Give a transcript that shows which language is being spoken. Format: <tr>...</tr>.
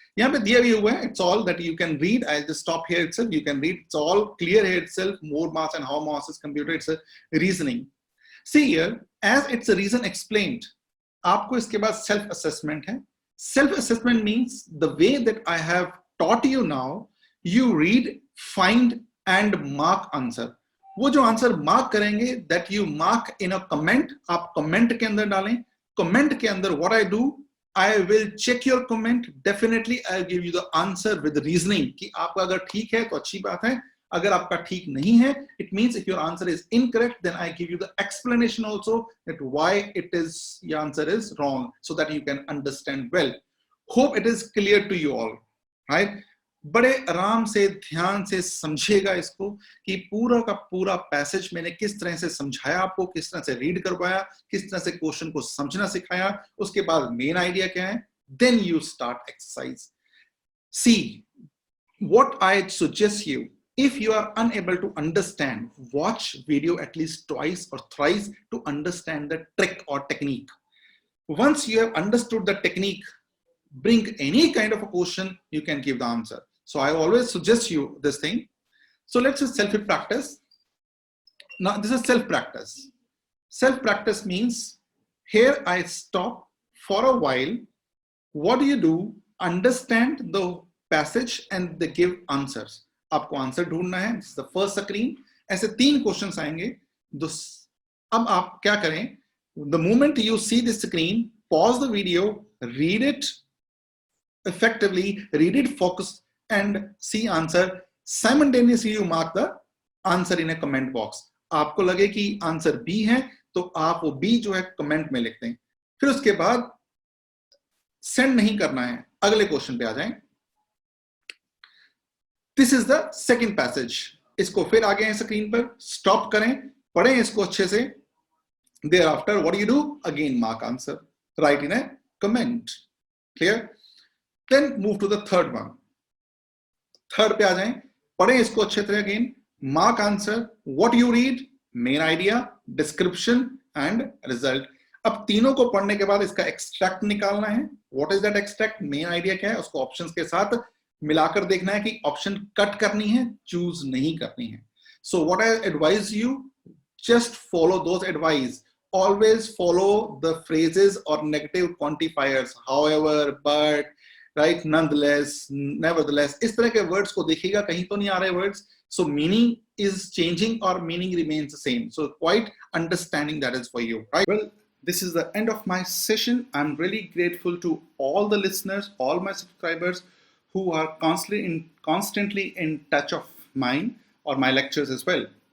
<hi>यहाँ पे दिया भी हुआ है,</hi> <en>it's all that you can read. I'll just stop here itself, you can read, it's all clear here itself, more mass and how mass is computed, it's a reasoning. See here, as it's a reason explained,</en> <hi>आपको इसके बाद</hi> <en>self assessment है. Self assessment means the way that I have taught you now, you read, find and mark answer.</en> <hi>वो जो answer mark करेंगे,</hi> <en>that you mark in a comment,</en> <hi>आप comment के अंदर डालें। कमेंट के अंदर</hi> <en>what I do, I will check your comment, definitely I give you the answer with reasoning,</en> <hi>कि आपका अगर ठीक है तो अच्छी बात है, अगर आपका ठीक नहीं है,</hi> <en>it means if your answer is incorrect, then I give you the explanation also that why your answer is wrong, so that you can understand well. Hope it is clear to you all, right?</en> <hi>बड़े आराम से ध्यान से समझिएगा इसको कि पूरा का पूरा पैसेज मैंने किस तरह से समझाया आपको, किस तरह से रीड करवाया, किस तरह से क्वेश्चन को समझना सिखाया, उसके बाद मेन आइडिया क्या है,</hi> <en>then you start exercise. See, what I suggest you, if you are unable to understand, watch video at least twice or thrice to understand the trick or technique. Once you have understood the technique, bring any kind of a question, you can give the answer. So I always suggest you this thing. So let's just self-practice. Now this is self-practice. Self-practice means here I stop for a while. What do? Understand the passage and they give answers.</en> <hi>आपको answer ढूंढना है.</hi> <en>This is the first screen.</en> <hi>ऐसे 3 questions आएंगे. अब आप क्या करें?</hi> <en>The moment you see the screen, pause the video, read it effectively, read it focus and see answer. Simultaneously you mark the answer in a comment box.</en> <hi>आपको लगे कि answer B है तो आप वो B जो है कमेंट में लिखते हैं. फिर उसके बाद सेंड नहीं करना है, अगले क्वेश्चन पे आ जाएं.</hi> <en>This is the second passage.</en> <hi>इसको फिर आगे हैं स्क्रीन पर, स्टॉप करें, पढ़ें इसको अच्छे से.</hi> <en>Thereafter, what do? Again mark answer, write in a comment. Clear? Then move to the third one.</en> <hi>Third पे आ जाएं, पढ़ें इसको अच्छे तरह.</hi> <en>Again mark answer, what you read, main idea, description and result.</en> <hi>अब तीनों को पढ़ने के बाद इसका एक्सट्रैक्ट निकालना है.</hi> <en>What is that extract?</en> <hi>Main idea क्या है, उसको ऑप्शंस के साथ मिलाकर देखना है कि ऑप्शन कट करनी है, चूज नहीं करनी है.</hi> <en>So what I advise you, just follow those advice. Always follow the phrases or negative quantifiers, however, but, right, nonetheless, nevertheless.</en> <hi>इस तरह के words को देखिएगा, कहीं तो नहीं आ रहे words.</hi> <en>So meaning is changing or meaning remains the same. So quite understanding that is for you, right? Well, this is the end of my session. I'm really grateful to all the listeners, all my subscribers who are constantly in touch of mine or my lectures as well.</en>